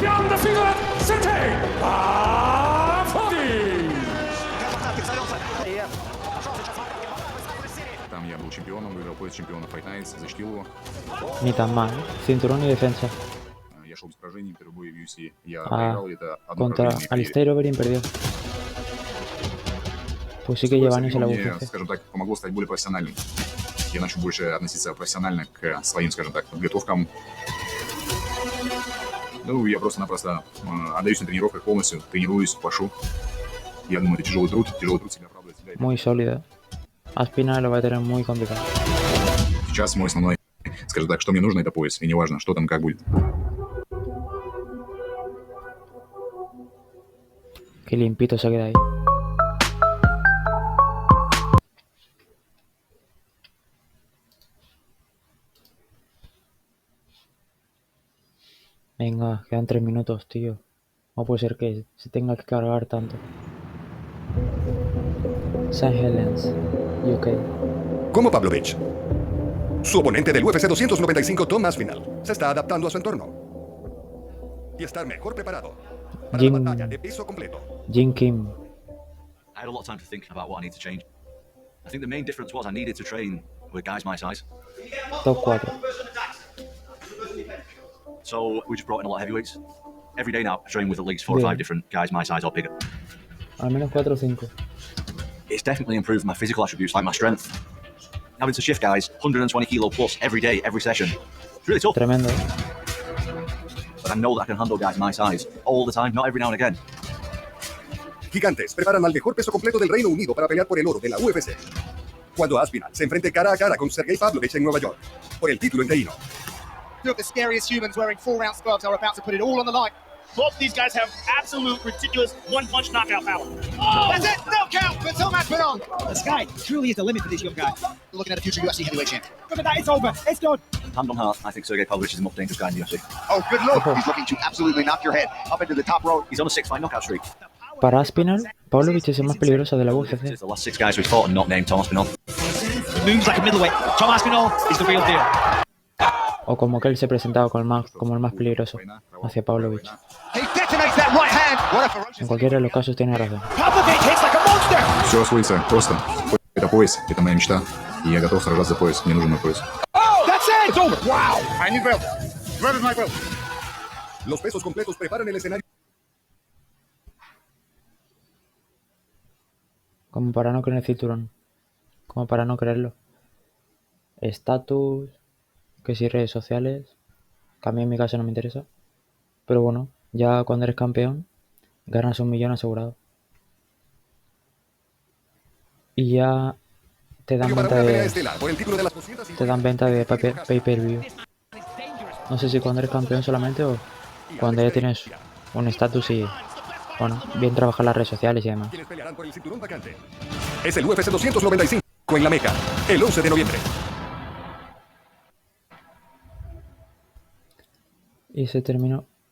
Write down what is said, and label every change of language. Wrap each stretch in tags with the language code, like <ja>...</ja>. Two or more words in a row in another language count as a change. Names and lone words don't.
<ru>Там я был чемпионом, выиграл пояс чемпиона Fight Nights, защитил его.</ru> <es>Ni tan mal, ¿eh? Cinturón y defensa.</es> <ru>Я шел без поражений, первый бой в UFC. Я проиграл, это одно</ru> <es>Contra</es> <ru>поражение в карьере.</ru> <es>Alistair Overeem perdió. Pues sí que lleva años en la</es> <ru>Мне,</ru> <es>UFC.</es> <ru>скажем так, помогло стать более профессиональным. Я начал больше относиться профессионально к своим, скажем так, подготовкам. Ну, я просто-напросто отдаюсь на тренировках полностью, тренируюсь, пашу. Я думаю, это тяжелый труд себя оправдывает.</ru> <es>Muy sólida. Aspinall lo va a tener muy complicado.</es> <ru>Сейчас мой основной, скажем так, что мне нужно, это пояс. И неважно, что там, как будет.</ru> <es>Qué limpito se queda ahí. Venga, quedan 3 minutos, tío. No puede ser que se tenga que cargar tanto. St. Helens, UK. Como Pavlovich, su oponente del UFC 295 Tom Aspinall se está adaptando a su entorno y estar mejor preparado para la batalla de peso completo. Jin Kim.</es> <en>I had a lot of time to think about what I need to change. I think the main difference was I needed to train with guys my size. Top 4. So we just brought in a lot of heavyweights. Every day now I train with at least 4 or 5 different guys my size or bigger.</en> <es>Al menos 4 o 5.</es> <en>It's definitely improved my physical attributes like my strength. Having to shift guys 120 kilo plus every day, every session. It's really tough.</en> <es>Tremendo.</es> <en>But I know that I can handle guys my size all the time, not every now and again.</en> <es>Gigantes preparan al mejor peso completo del Reino Unido para pelear por el oro de la UFC. Cuando Aspinall se enfrente cara a cara con Sergey Pavlovich en Nueva York por el título interino.</es> <en>Two of the scariest humans wearing 4-ounce gloves are about to put it all on the line. Both these guys have absolute, ridiculous one-punch knockout power. Oh! That's it! Knockout for Tom Aspinall! The sky truly is the limit for this young guy. We're looking at a future UFC heavyweight champ. Look at that, it's over. It's done. Hand on heart, I think Sergey Pavlovich is the most dangerous guy in the UFC. Oh, good look. He's looking to absolutely knock your head up into the top row. He's on a 6-fight knockout streak.</en> <es>Para Aspinall, Pavlovich es el más peligroso de la UFC.</es> <en>The last 6 guys we've fought and not named Tom Aspinall. He moves like a middleweight. Tom Aspinall is the real deal.</en> <es>O como que él se presentaba como el más peligroso hacia Pavlovich. En cualquiera de los casos tiene razón.</es> <ru>Все освоится просто. Это пояс, это моя мечта. И я готов сражаться за пояс. Мне нужен мой пояс.</ru> <es>Los pesos completos preparan el escenario. Como para no creer el cinturón. Como para no creerlo. Estatus, que si redes sociales, que a mí en mi caso no me interesa. Pero bueno, ya cuando eres campeón, ganas 1 millón asegurado. Y ya te dan venta de pay-per-view. No sé si cuando eres campeón solamente o cuando ya tienes un estatus y, bueno, bien trabajar las redes sociales y demás. Es el UFC 295 en la Meca, el 11 de noviembre. Y se terminó.</es>